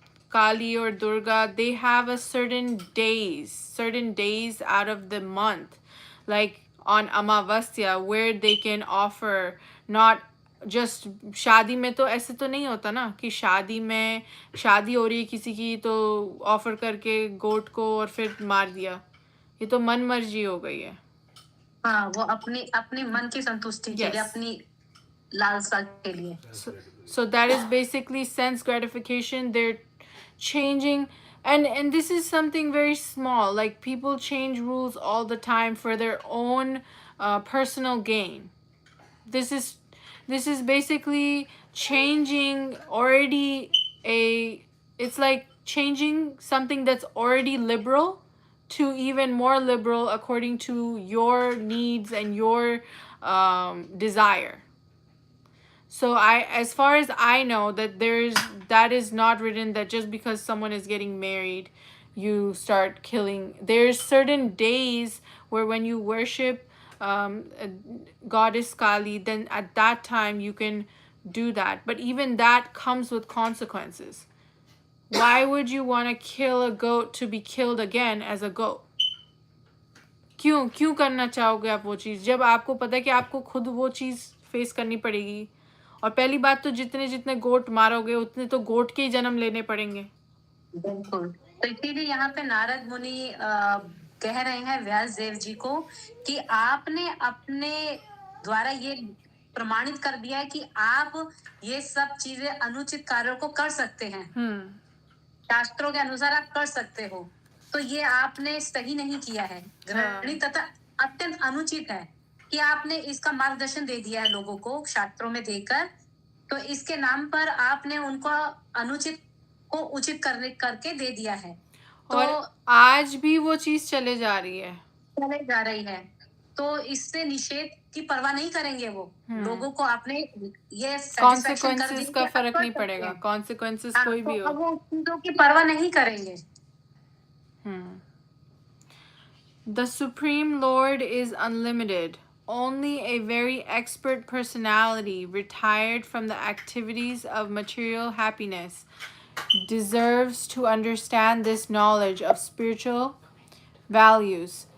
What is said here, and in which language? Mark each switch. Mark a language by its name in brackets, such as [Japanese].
[English] Kali or Durga, they have a certain days out of the month, like on Amavasya, where they can offer not just [Hindi] शादी में तो ऐसे तो नहीं होता ना कि शादी में शादी हो रही है किसी की तो ऑफर करके गोट को और फिर मार दिया, ये तो मन मर्जी हो गई है। हाँ, वो अपनी अपनी मन की संतुष्टि के लिए, [English] Yes. [Hindi] अपनी लालसा के लिए। [English] So that is basically sense gratification. They're changing, and this is something very small, like people change rules all the time for their own personal gain. This is basically changing already a it's like changing something that's already liberal to even more liberal according to your needs and your desire. So as far as I know, that is not written that just because someone is getting married, you start killing. There's certain days where when you worship goddess Kali, then at that time you can do that. But even that comes with consequences. Why would you want to kill a goat to be killed again as a goat? [Hindi] क्यों क्यों करना चाहोगे आप वो चीज़, जब आपको पता है कि आपको खुद वो चीज़ फेस करनी पड़ेगी? और पहली बात तो जितने जितने गोट मारोगे उतने तो गोट के ही जन्म लेने पड़ेंगे। बिल्कुल, तो इसीलिए यहाँ पे नारद मुनि कह रहे हैं व्यास देव जी को कि आपने अपने द्वारा ये प्रमाणित कर दिया है कि आप ये सब चीजें अनुचित कार्यों को कर सकते हैं। शास्त्रों के अनुसार आप कर सकते हो, तो ये आपने सही नहीं किया है, घृणित तथा अत्यंत अनुचित है कि आपने इसका मार्गदर्शन दे दिया है लोगों को शास्त्रों में देकर, तो इसके नाम पर आपने उनको अनुचित को उचित करके दे दिया है। तो और आज भी वो चीज चले जा रही है, तो इससे निषेध की परवाह नहीं करेंगे वो लोगों को। आपने ये कॉन्सिक्वेंसेस का फर्क नहीं पड़ेगा, कॉन्सिक्वेंसेस कोई भी हो, वो चीजों की परवाह नहीं करेंगे। [English] The Supreme Lord is unlimited. Only a very expert personality retired from the activities of material happiness deserves to understand this knowledge of spiritual values.